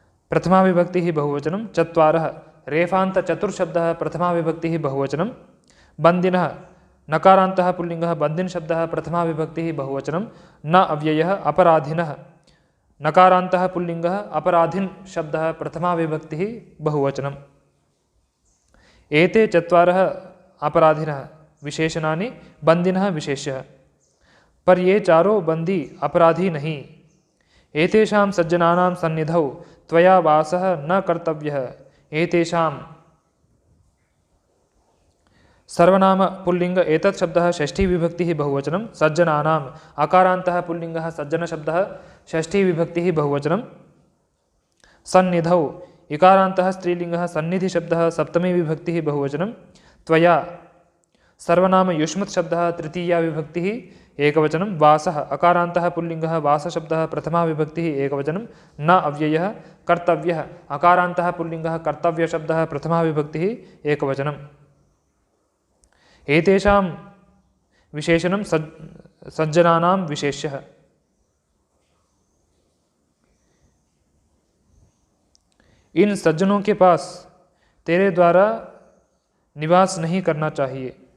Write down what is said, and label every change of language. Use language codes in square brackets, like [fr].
[sa] प्रथमा विभक्तिः बहुवचनं चत्वारः रेफान्त चतुर्शब्दः प्रथमा विभक्तिः बहुवचनं बन्दिनः नकारान्तः पुल्लिङ्गः बन्दिन् शब्दः प्रथमा विभक्तिः बहुवचनं न अव्ययः अपराधिनः नकारान्तः पुल्लिङ्गः अपराधिन् शब्दः प्रथमा विभक्तिः बहुवचनं एते चत्वारः अपराधिनः विशेषणानि बन्दिनः विशेष्यः। [hi] पर ये चारों बंदी अपराधी नहीं। [sa] एतेषां सज्जनानां सन्निधौ त्वया वासः न कर्तव्यः। एतेषां सर्वनाम पुल्लिंग एतत् शब्दः षष्ठी विभक्तिः बहुवचनं सज्जनानाम् अकारान्तः पुल्लिंगः सज्जन शब्दः षष्ठी विभक्तिः बहुवचनं सन्निधौ इकारान्तः स्त्रीलिंगः सन्निधि शब्दः सप्तमी विभक्तिः बहुवचनं त्वया सर्वनाम युष्मत् शब्दः तृतीया विभक्तिः एकवचनं वासः अकारान्तः पुल्लिङ्गः वासशब्दः प्रथमा विभक्तिः एकवचनं न अव्ययः कर्तव्यः अकारान्तः पुल्लिङ्गः कर्तव्यशब्दः प्रथमा विभक्तिः एकवचनं एतेषां विशेषणं सज्जनानां विशेष्यः। [hi] इन सज्जनों के पास तेरे द्वारा निवास नहीं करना चाहिए।